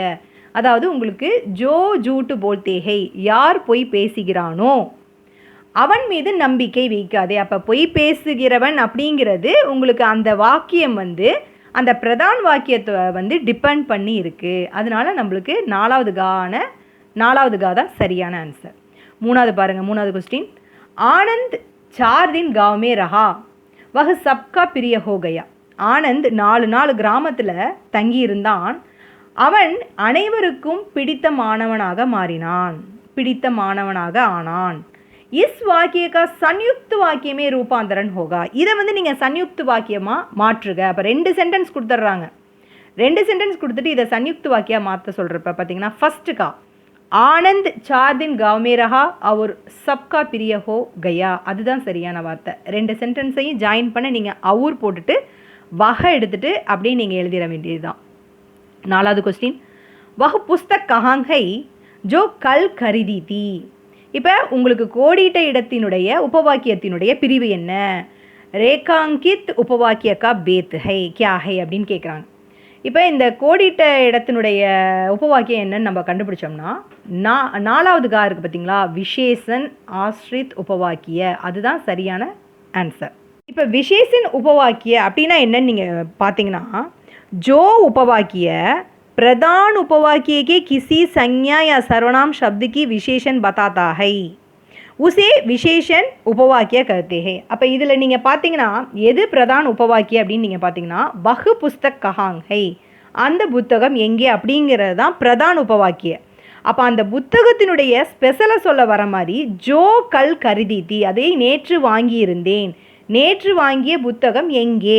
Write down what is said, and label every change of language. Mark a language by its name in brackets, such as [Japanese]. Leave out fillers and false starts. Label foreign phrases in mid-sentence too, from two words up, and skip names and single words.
[Tamil] அதாவது உங்களுக்கு [Hindi] जो झूठ बोलते हैं, [Tamil] யார் பொய் பேசுகிறானோ அவன் மீது நம்பிக்கை வைக்காதே. அப்போ பொய் பேசுகிறவன் அப்படிங்கிறது உங்களுக்கு அந்த வாக்கியம் வந்து அந்த பிரதான வாக்கியத்தை வந்து டிபெண்ட் பண்ணி இருக்குது. அதனால நம்மளுக்கு நாலாவது கா தான் சரியான ஆன்சர். மூணாவது பாருங்கள், மூணாவது கொஸ்டின். [Hindi] ஆனந்த் 4 दिन गाँव में रहा वह सबका प्रिय हो गया. [Tamil] ஆனந்த் 4 நாள் கிராமத்தில் தங்கி இருந்தான், அவன் அனைவருக்கும் பிடித்த மாணவனாக ஆனான். [Hindi] इस वाक्य का संयुक्त वाक्य में रूपांतरण होगा. [Tamil] இதை வந்து நீங்கள் சன்யுக்த வாக்கியமாக மாற்றுக. அப்போ 2 சென்டென்ஸ் கொடுத்துட்றாங்க. 2 சென்டென்ஸ் கொடுத்துட்டு இதை சன்யுக்த வாக்கியாக மாற்ற சொல்கிறப்ப பார்த்தீங்கன்னா ஃபஸ்ட்டு கா ஆனந்த் [Hindi] 4 दिन गाँव में रहा और सबका प्रिय हो गया, [Tamil] அதுதான் சரியான வார்த்தை. 2 சென்டென்ஸையும் ஜாயின் பண்ண நீங்கள் அவுர் போட்டுட்டு வகை எடுத்துகிட்டு அப்படியே நீங்கள் எழுதிட வேண்டியது தான். நாலாவது கொஸ்டின். [Hindi] वह पुस्तक कहाँ है जो कल खरीदी थी. [Tamil] இப்போ உங்களுக்கு கோடிட்ட இடத்தினுடைய உபவாக்கியத்தினுடைய பிரிவு என்ன? [Hindi] रेखांकित उपवाक्य का भेद है क्या है [Tamil] அப்படின்னு கேட்குறாங்க. இப்போ இந்த கோடிட்ட இடத்தினுடைய உபவாக்கியம் என்னன்னு நம்ம கண்டுபிடிச்சோம்னா நாலாவது கா இருக்குது பார்த்தீங்களா, [Hindi] विशेषण आश्रित उपवाक्य, [Tamil] அதுதான் சரியான ஆன்சர். [Hindi] இப்போ विशेषण उपवाक्य [Tamil] அப்படின்னா என்னன்னு நீங்கள் பார்த்தீங்கன்னா, [Hindi] जो उपवाक्य प्रधान उपवाक्य के किसी संज्ञा या सर्वनाम शब्द की विशेषण बताता है उसे विशेषण उपवाक्य कहते हैं. [Tamil] அப்போ இதில் நீங்கள் பார்த்தீங்கன்னா எது பிரதான உபவாக்கிய அப்படின்னு நீங்கள் பார்த்தீங்கன்னா [Hindi] वह पुस्तक कहाँ है, [Tamil] அந்த புத்தகம் எங்கே அப்படிங்கிறது தான் பிரதான உபவாக்கிய. அப்போ அந்த புத்தகத்தினுடைய ஸ்பெஷலை சொல்ல வர மாதிரி [Hindi] जो कल खरीदी थी, [Tamil] அதை நேற்று வாங்கியிருந்தேன், நேற்று வாங்கிய புத்தகம் எங்கே.